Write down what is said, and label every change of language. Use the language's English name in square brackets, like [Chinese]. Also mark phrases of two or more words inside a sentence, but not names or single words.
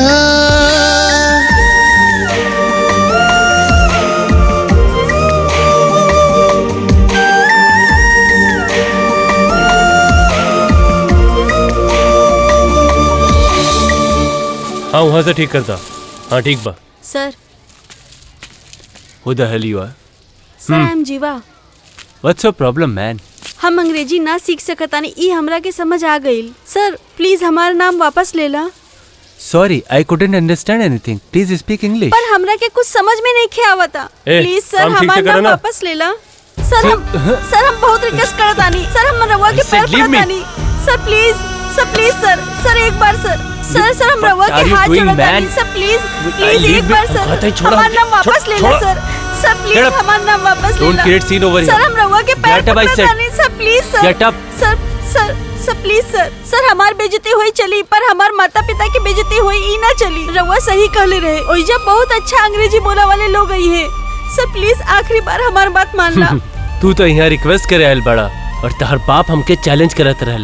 [Bhojpuri] हाँ वहाँ से ठीक करता। हाँ ठीक बा। सर [English] Who the hell you are? sir I am जीवा। What's your problem, man? [Bhojpuri] हम अंग्रेजी ना सीख सकतानी ई हमरा के समझ आ गईल। [English] sir please [Bhojpuri] हमारा नाम वापस ले ला। [English] Sorry, I couldn't understand anything. Please speak English. [Bhojpuri] पर हमरा के कुछ समझ में नहीं खे आवता। ए, [English] please sir [Bhojpuri] काम ठीक से हमारा करो नाम ना। वापस ले ला। सर हम बहुत रिक्वेस्ट करतानी। सर हम रवा के पैर पड़तानी। [English] sir please sir [Bhojpuri] एक बार सर हम रवा के हाथ जोड़तानी। [English] sir please [Bhojpuri] एक बार सर हमारा नाम वापस ले ला सर। [English] sir please [Bhojpuri] हमारा नाम वापस ले ला। [English] Don't create scene over here. [Bhojpuri] सर हम रवा के पैर [English] Get up, I said. [Bhojpuri] पड़तानी। [English] sir please sir. Get up. sir please sir [Bhojpuri] हमार बेइज्जती हुई चली पर हमार माता पिता की बेइज्जती हुई ई ना चली। रवा सही कहले रहे। ओइजा बहुत अच्छा अंग्रेजी बोला वाले लोग आई है। [English] sir please [Bhojpuri] आखिरी बार हमार बात मान ला। तू तो यहाँ रिक्वेस्ट करे आयल बड़ा और तहर बाप हमके चैलेंज करत रहले।